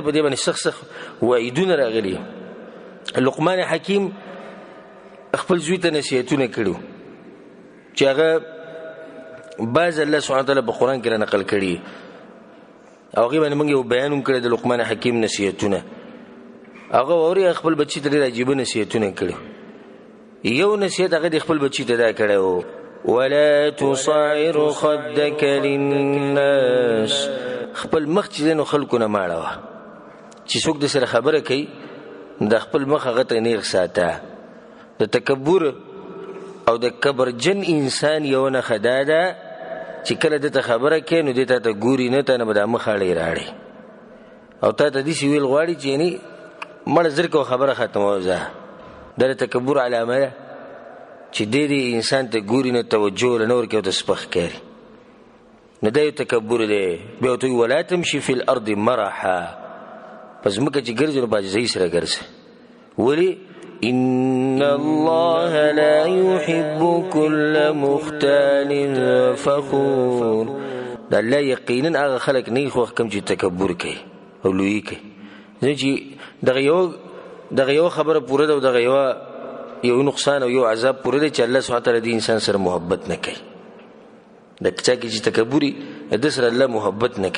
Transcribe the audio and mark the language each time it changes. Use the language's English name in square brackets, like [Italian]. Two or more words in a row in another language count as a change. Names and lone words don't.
[Pashto] په دې باندې سخت سخت وعیدونه راغلي. لقمان حکیم خپل زوی ته نصیحتونه کړي چې هغه بعض الله [Arabic] سبحانه وتعالی [Pashto] په قرآن کې را نقل کړي او هغې باندې موږ یو بیان هم کړی د لقمان حکیم نصیحتونه. هغه واوري خپل بچي ته ډېر عجیبه نصیحتونه کړي. یو نصیحت هغه د خپل بچي ته دا کړی و: [Arabic] ولا تصعر خدك للناس. [Pashto] خپل مخ چې دی نو خلکو نه ماړوه. چې څوک د سره خبره کوي د خپل مخ هغه ته نیغ ساته. د تکبر او د کبرجن انسان یو نښه دا ده چې کله دته خبره کوي نو دې تا ته ګوري نه، تا نه به دا مخ اړې راړې او تا ته داسې ویل غواړي چې یعنې مړه زر کوه خبره ختموه. ځه دا د تکبر علامه ده چې دې انسان ته ګوري نه، توجه له نه ورکوي او ته سپخ ښکاري. نو دا یو تکبر دی. بیا ورته وایي [Arabic] ولا تمشي فی الارض مرحا. [Pashto] په ځمکه چې ګرځې نو په عاجزۍ سره ګرځه. ولې؟ [Arabic] إن الله لا يحب كل مختال فخور. [Pashto] دا الله یقینا هغه خلک نه خوښ کوم چې تکبر کوي او لویي کوي. ځکه چې دغه یو خبره پوره ده او دغه یو نقصان او یو عذاب پوره دی چې الله [Arabic] سبحانه وتعالی [Pashto] د انسان سره محبت نه کوي. د چا کې چې تکبري د سره الله محبت نه کوي.